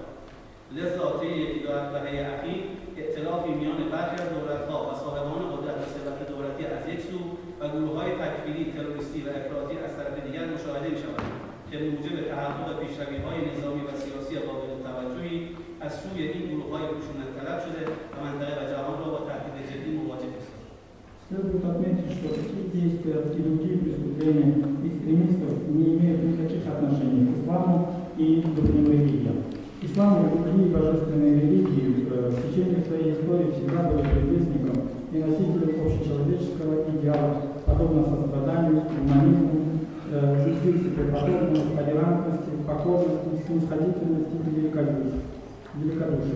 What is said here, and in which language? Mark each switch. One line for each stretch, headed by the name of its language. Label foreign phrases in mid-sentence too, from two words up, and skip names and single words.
Persian: لذا طی 2 دهه اخیر ائتلافی میان برخی از دولت‌ها و صاحبان قدرت و ثروت دولتی از یک سو و گروه‌های تکفیری، تروریستی و افراطی از طرف دیگر مشاهده می‌شود که موجب تحقق پیشروی‌های نظامی و سیاسی قابل توجهی از سوی این گروه‌های خشونت طلب شده و منطقه و جهان را با تهدید جدی مواجه است.
Russian: Следует отметить, что такие действия и другие преступления экстремистов не имеют никаких отношений к исламу и другим религиям. Ислам и другие божественные религии в течение своей истории всегда были предвестником и носителем общечеловеческого идеала, подобно состраданию, гуманизму, подобно толерантности, покорности, снисходительности и великодушию.